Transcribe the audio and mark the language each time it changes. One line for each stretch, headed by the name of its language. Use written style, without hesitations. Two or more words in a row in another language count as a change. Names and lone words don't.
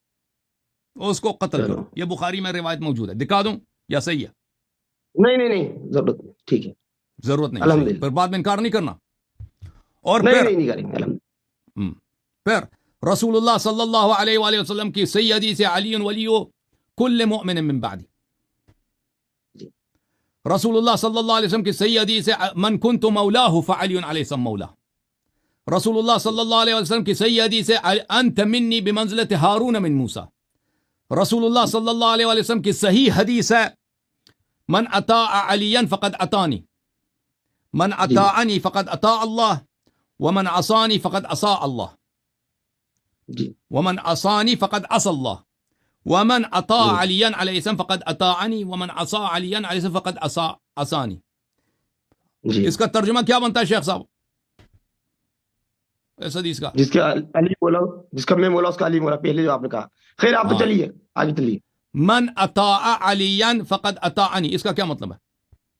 Urdu: اس کو قتل چلو. کرو. یہ بخاری میں روایت موجود ہے، دکھا دوں یا صحیح ہے؟ نہیں ضرورت نہیں. ٹھیک ہے ضرورت نہیں. صحیح ہے، الحمدللہ. پھر بعد میں انکار نہیں کرنا. اور نہیں کریں گے الحمدللہ. پھر رسول اللہ
Arabic: صلی اللہ علیہ وآلہ وسلم
Urdu: کی صحیح حدیث
Arabic: علی ولی کل مؤمن من بعدی.
Urdu: جی رسول اللہ
Arabic: صلی اللہ علیہ وسلم
Urdu: کی صحیح حدیث
Arabic: من کنت مولاه فعلی علیہ السلام مولاه.
Urdu: رسول اللہ
Arabic: صلی اللہ علیہ وسلم
Urdu: کی صحیح حدیث
Arabic: انت منی بمنزلت ہارون من موسیٰ.
Urdu: رسول اللہ
Arabic: صلی اللہ علیہ وسلم
Urdu: کی صحیح حدیث ہے
Arabic: من اطاع علیا فقد اطانی، من
Urdu: جی
Arabic: اطاعنی فقد اطاع اللہ، ومن عصانی فقد عصا اللہ،
Urdu: جی
Arabic: ومن عصانی فقد عصى اللہ، ومن اطاع
Urdu: جی
Arabic: علیا علیہ السلام فقد اطاعنی، ومن عصا علیا علیہ السلام فقد عصانی.
Urdu: جی. اس کا ترجمہ کیا بنتا ہے شیخ صاحب اس حدیث کا؟ جس کا علی بولا جس کا میں بولا اس کا علی بولا. پہلے جو آپ نے کہا. خیر آپ تو ہاں، چلیے آگے چلیے.
Arabic: من اطاع علیا فقد اطاعنی،
Urdu: اس کا کیا مطلب ہے؟